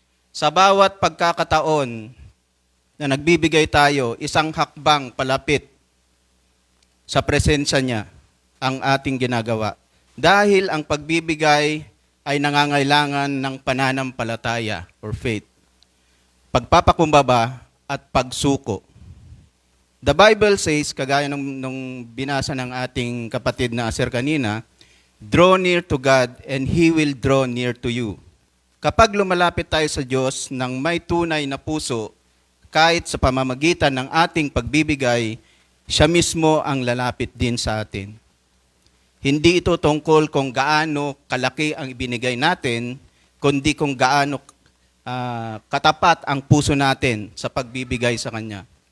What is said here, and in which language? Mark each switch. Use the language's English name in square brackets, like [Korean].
[Filipino] Sa bawat pagkakataon na nagbibigay tayo, isang hakbang palapit sa presensya niya ang ating ginagawa. Dahil ang pagbibigay ay nangangailangan ng pananampalataya or faith. pagpapakumbaba, at pagsuko. [English] The Bible says, [Filipino] kagaya nung binasa ng ating kapatid na Aser kanina, [English] draw near to God and He will draw near to you. [Filipino] Kapag lumalapit tayo sa Diyos ng may tunay na puso, kahit sa pamamagitan ng ating pagbibigay, siya mismo ang lalapit din sa atin. Hindi ito tungkol kung gaano kalaki ang ibinigay natin, kundi kung gaano katapat ang puso natin sa pagbibigay sa Kanya.